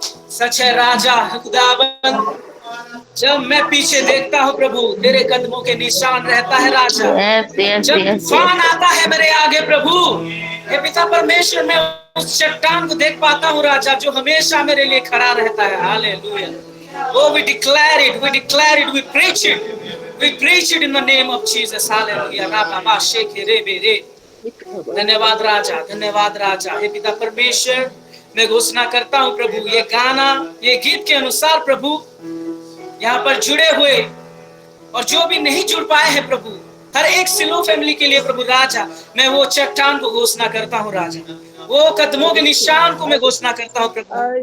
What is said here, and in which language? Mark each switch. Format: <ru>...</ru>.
<hi>सच है राजा खुदाबंद, जब मैं पीछे देखता हूँ प्रभु तेरे कदमों के निशान रहता है राजा। जब तूफान आता है मेरे आगे प्रभु, हे पिता परमेश्वर, मैं उस चट्टान को देख पाता हूँ राजा, जो हमेशा मेरे लिए खड़ा रहता है। Hallelujah.</hi> <en>Oh, we declare it, we declare it, we preach it, we preach it in the name of Jesus.</en> <hi>Hallelujah. राबा शेखे रे बेरे। धन्यवाद राजा, धन्यवाद राजा। हे पिता परमेश्वर, मैं घोषणा करता हूँ प्रभु, ये गाना, ये गीत के अनुसार प्रभु यहाँ पर जुड़े हुए और जो भी नहीं जुड़ पाए हैं प्रभु, हर एक सिलो फैमिली के लिए प्रभु राजा, मैं वो चट्टान को घोषणा करता हूँ राजा, वो कदमों के निशान को मैं घोषणा करता हूँ प्रभु।</hi>